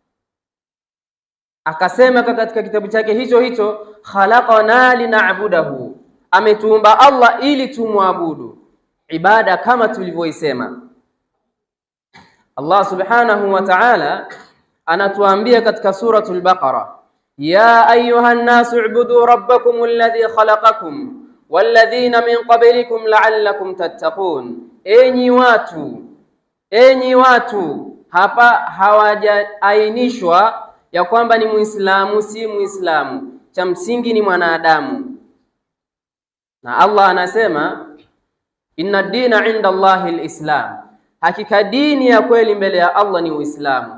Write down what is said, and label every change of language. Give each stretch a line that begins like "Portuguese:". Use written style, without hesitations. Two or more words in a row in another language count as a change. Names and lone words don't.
Swahili: Akasema katika kitabu chake hicho,
Arabic: خلقنا لنعبده,
Swahili: ametuumba Allah ili tumwabudu. Ibada kama tulivyoisema, Allah
Arabic: سبحانه وتعالى
Swahili: anatuambia katika suratul Baqara:
Arabic: يا أيها الناس اعبدوا ربكم الذي خلقكم والذين من قبلكم لعلكم تتقون
Swahili: enyi watu, hapa hawajaainishwa ya kwamba ni Muislamu si Muislamu, cha msingi ni mwanadamu. Na Allah anasema
Arabic: إن الدين عند الله الإسلام,
Swahili: hakika dini ya kweli mbele ya Allah ni Uislamu.